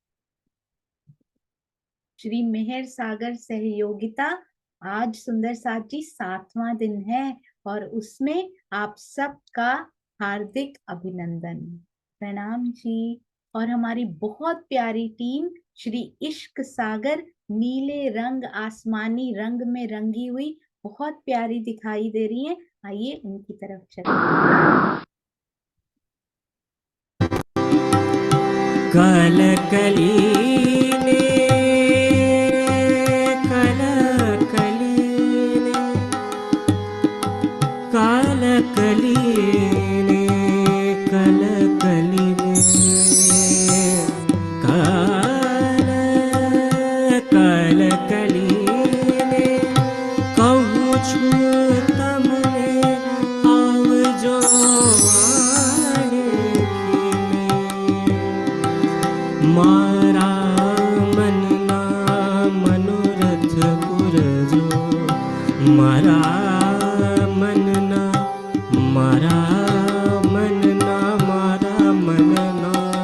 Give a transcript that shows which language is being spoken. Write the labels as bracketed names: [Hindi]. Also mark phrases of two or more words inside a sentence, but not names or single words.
[Hindi] श्री मेहर सागर सहयोगिता, आज सुंदर साथ जी 7वां दिन है और उसमें आप सबका हार्दिक अभिनंदन प्रणाम जी। और हमारी बहुत प्यारी टीम श्री इश्क सागर नीले रंग आसमानी रंग में रंगी हुई बहुत प्यारी दिखाई दे रही है। आइए उनकी तरफ चलते। [Gujarati] કાલ કલીને કાલ કલીને કાલ કલીને કાલ કલીને કાલ કાલ કલીને કહું છું તમને આવજો મારા મનના મનોરથ પૂરજો, મારા મનના મારા મનના મારા મનના